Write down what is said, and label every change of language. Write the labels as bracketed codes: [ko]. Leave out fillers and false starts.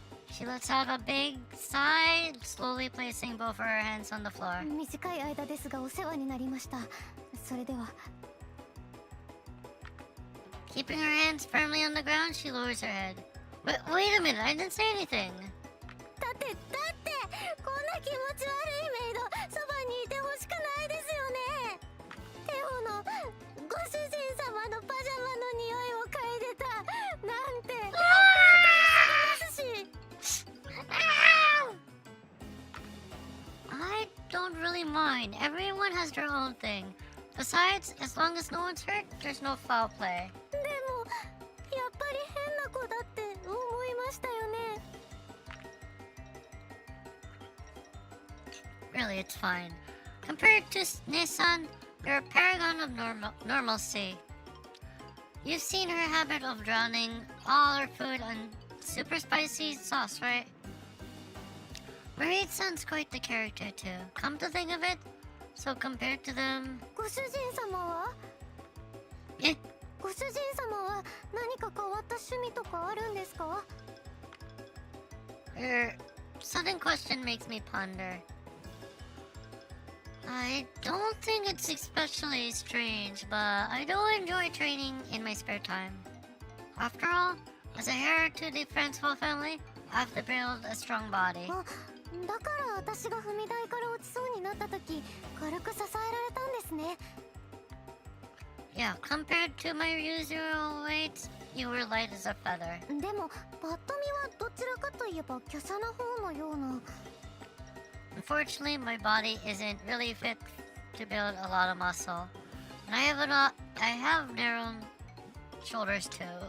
[en] She lets out a big sigh, slowly placing both of her hands on the floor. [ja] 短い間ですがお世話になりました。それでは [en] Keeping her hands firmly on the ground, she lowers her head. Wait a minute, I didn't say anything. [ja] だってこんな気持ち悪いメイドそばにいてほしくないですよね。テオのご主人様のパジャマの匂いを嗅いでたなんて本当にすぎますし [en] I don't really mind. Everyone has their own thing. Besides, as long as no one's hurt, there's no foul play. でもやっぱり変な子だって思いましたよね。 Really, it's fine. Compared to Nissan, you're a paragon of normalcy. You've seen her habit of drowning all her food on super spicy sauce, right? Marie-san's quite the character too. Come to think of it, so compared to them... [ja] ご主人様はえご主人様は何か変わった趣味とかあるんですか [en] Her sudden question makes me ponder. I don't think it's especially strange, but I do enjoy training in my spare time. After all, as a heir to the Friendsful family, I have to build a strong body. [ja] あ、だから私が踏み台から落ちそうになった時軽く支えられたんですね。 [en] Yeah, compared to my usual weight, you were light as a feather. [ja] でもパッと見はどちらかといえば華奢な方のような。 [en] Unfortunately, my body isn't really fit to build a lot of muscle. And I have narrow shoulders too.